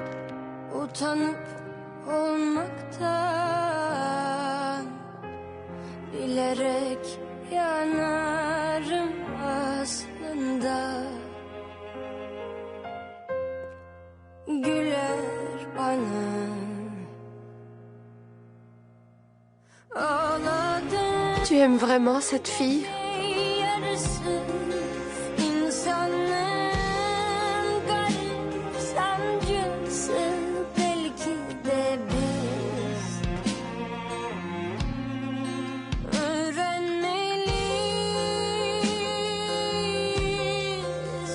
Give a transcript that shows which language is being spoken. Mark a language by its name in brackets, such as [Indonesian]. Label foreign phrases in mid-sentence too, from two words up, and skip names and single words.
[Turkish] utanıp olmaktan Bilerek yanarım aslında. Güler bana. Ağladım. [French] Tu aimes vraiment cette fille? [Turkish] Yarısı insanlığın garip sancısı. Belki de biz öğrenmeliyiz.